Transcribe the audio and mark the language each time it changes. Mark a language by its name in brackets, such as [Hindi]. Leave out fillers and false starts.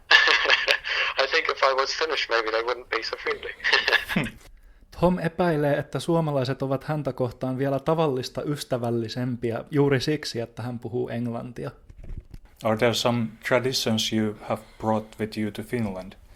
[English] I think if I was Finnish, maybe they wouldn't be so friendly. [Finnish] Thom epäilee, että suomalaiset ovat häntä kohtaan vielä tavallista ystävällisempiä juuri siksi, että hän puhuu englantia. [English] Are there some traditions you have brought with you to Finland?